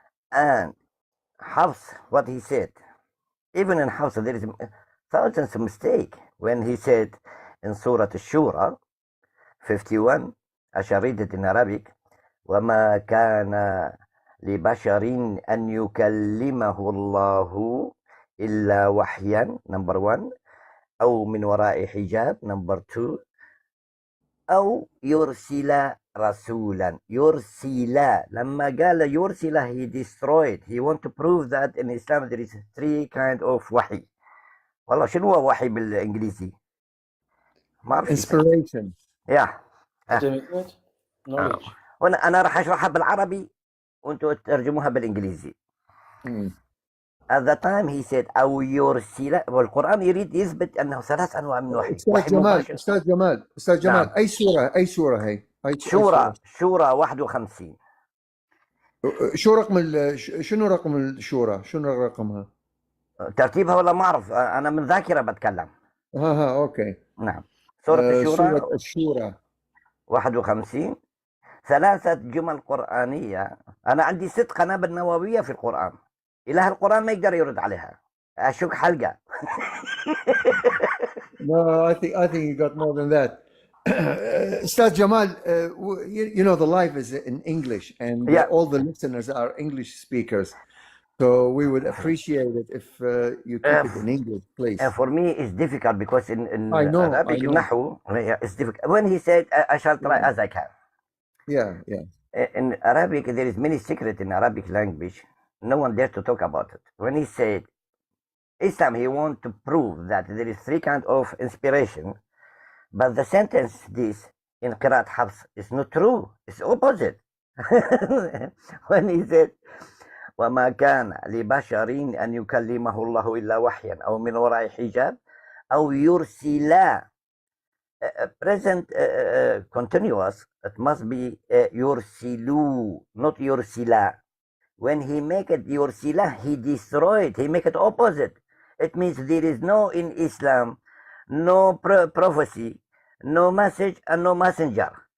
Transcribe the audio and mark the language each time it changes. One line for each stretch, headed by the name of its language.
English: And Hafs, what he said, even in Hafs there is thousands of mistake when he said in Surah Shura 51, I shall read it in Arabic,
Arabic: وَمَا كَانَ لبشر أن يكلمه الله إلا وحيا,
English: number one,
Arabic: أو من وراء حجاب,
English: number two,
Arabic: أو يرسل رسولا. يرسل لما قال يرسل
English: he destroyed. He want to prove that in Islam there is three kind of وحي.
Arabic: والله شنو هو وحي بالإنجليزي؟ ما أعرف
English: Inspiration. يا knowledge.
Arabic: أنا راح أشرحها بالعربي وأنتوا تترجموها بالإنجليزي.
English: At the time he said
Arabic: أو يرسل، والقرآن يريد يثبت أنه ثلاث أنواع من وحي. أستاذ جمال أستاذ جمال أستاذ جمال نعم. أي سورة هي؟ شورى 51. شو رقم شنو رقم الشورى؟ شنو رقمها؟ ترتيبها والله ما أعرف، أنا من ذاكرة بتكلم. أوكي. نعم. سورة الشورى 51. ثلاثة جمل قرآنية. أنا عندي 6 قنابل نووية في القرآن، إله القرآن ما يقدر يرد عليها. أشك حلقة.
English: No, I think you got more than that. Ustaz Jamal, you know the live is in English, and all the listeners are English speakers, so we would appreciate it if you keep it in English, please. And for me, it's difficult because in Arabic, I know. Nahu, it's difficult. When he said, I shall try as I can. Yeah. In Arabic, there is many secret in Arabic language. No one dare to talk about it. When he said Islam, he want to prove that there is 3 kind of inspiration. But the sentence this in Qiraat Hafs is not true. It's opposite. When he said,
Arabic: وَمَا كَانَ لِبَشَرٍ أَنْ يُكَلِّمَهُ اللَّهُ إِلَّا وَحْيًا أَوْ مِنْ وَرَاءِ حِجَابٍ أَوْ يُرْسِلَا.
English: Present continuous, it must be يُرْسِلُوا, not يُرْسِلَا. When he make it يُرْسِلَا, he destroyed. He make it opposite. It means there is no in Islam, no prophecy, no message, and no messenger.